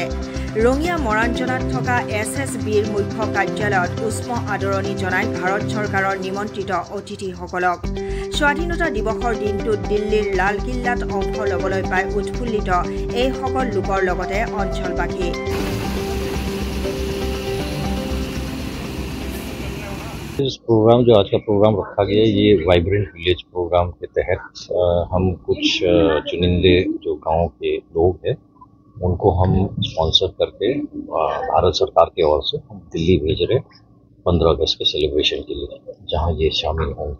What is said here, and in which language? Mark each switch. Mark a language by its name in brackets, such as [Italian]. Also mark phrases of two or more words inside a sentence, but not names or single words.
[Assamese] ৰঙিয়া মৰাঞ্জনাত থকা SSBৰ মুখ্য কাৰ্যালয়ত উষ্ম আদৰণি জনাই ভাৰত চৰকাৰৰ নিমন্ত্ৰিত অতিথিসকলক। স্বাধীনতা দিৱসৰ দিনটোত দিল্লীৰ লালকিল্লাত অংশ ল'বলৈ পাই উৎফুল্লিত এই সকল লোকৰ লগতে অঞ্চলবাসী। [Hindi] इस प्रोग्राम जो आज का प्रोग्राम रखा गया है, ये वाइब्रेंट विलेज प्रोग्राम के तहत हम कुछ चुनिंदे जो गांव के लोग हैं उनको हम स्पॉन्सर करके भारत सरकार की ओर से हम दिल्ली भेज रहे 15 अगस्त के सेलिब्रेशन के लिए, जहां ये शामिल होंगे।